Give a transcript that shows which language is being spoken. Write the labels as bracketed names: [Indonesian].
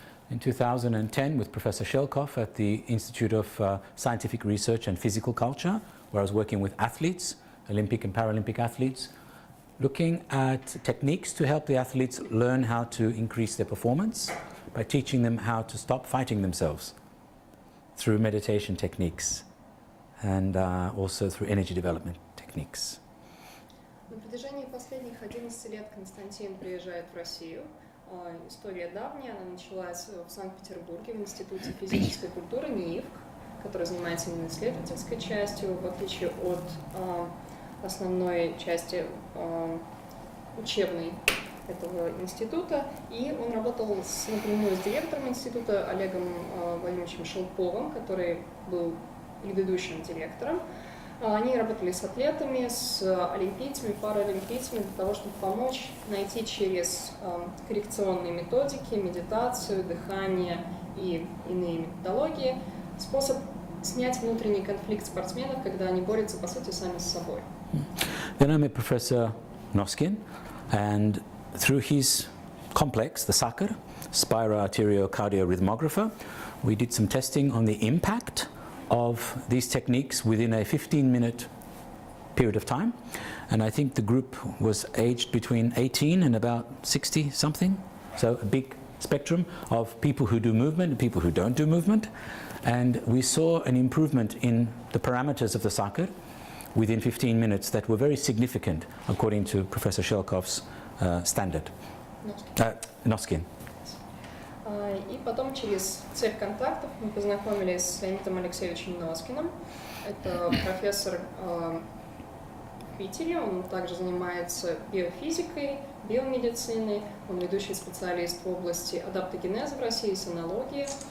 [English] In 2010 with Professor Shelkov at the Institute of Scientific Research and Physical Culture, where I was working with athletes, Olympic and Paralympic athletes, looking at techniques to help the athletes learn how to increase their performance by teaching them how to stop fighting themselves through meditation techniques and also through energy development techniques. [Russian] На протяжении последних 11 лет Константин приезжает в Россию. История давняя, она началась в Санкт-Петербурге в Институте физической культуры НИИФК, который занимается именно исследовательской частью, в отличие от основной части учебной этого института. И он работал напрямую с директором института Олегом Владимировичем Шелковым, который был предыдущим директором. Они работали с атлетами, с олимпийцами, паралимпийцами для того, чтобы помочь найти через коррекционные методики, медитацию, дыхание и иные методологии способ снять внутренний конфликт спортсменов, когда они борются, по сути, сами с собой. [English] Then I met Professor Noskin, and through his complex, the SACR, spiroarteriocardioarrhythmographer, we did some testing on the impact of these techniques within a 15-minute period of time. And I think the group was aged between 18 and about 60 something. So a big spectrum of people who do movement and people who don't do movement. And we saw an improvement in the parameters of the SACR within 15 minutes that were very significant according to Professor Shelkov's standard. Noskin. [Russian] И потом через цепь контактов мы познакомились с Леонидом Алексеевичем Носкиным. Это профессор в Питере, он также занимается биофизикой, биомедициной, он ведущий специалист в области адаптогенеза в России, этнологии.